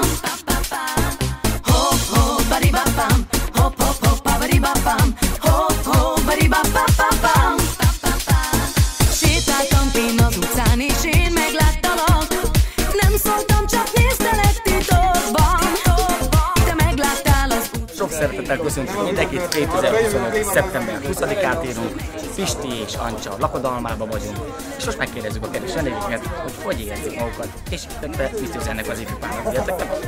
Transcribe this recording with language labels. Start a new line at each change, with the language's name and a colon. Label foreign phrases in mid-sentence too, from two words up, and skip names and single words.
Hungarian: Hop hop badi bam, hop hop hop babadi bam, hop hop badi bam. Sétáltam én az utcán és én megláttalak, nem szóltam, csak néztelek titokban. Te megláttál az utcán. Sok szeretettel köszöntünk mindenkit, 2025. szeptember 20-át írunk, Pisti és Ancsa lakodalmában vagyunk, és most megkérdezzük a kedves vendégünket, hogy érzik magukat, és illetve mit üzennek az ifjúpának, értek?